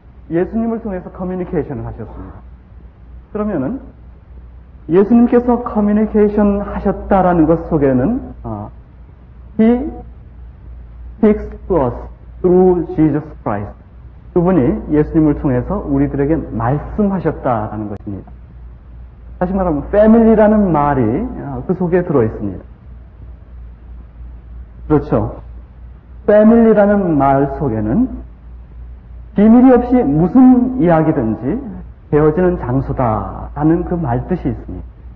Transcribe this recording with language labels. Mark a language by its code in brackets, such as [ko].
[ko] 예수님을 통해서 커뮤니케이션을 하셨습니다. 그러면은 예수님께서 커뮤니케이션 하셨다라는 것 속에는 [en] He speaks to us through Jesus Christ. [ko] 그분이 예수님을 통해서 우리들에게 말씀하셨다라는 것입니다. 다시 말하면 family라는 말이 그 속에 들어있습니다. 그렇죠. family라는 말 속에는 비밀이 없이 무슨 이야기든지 되어지는 장소다라는 그 말뜻이 있습니다.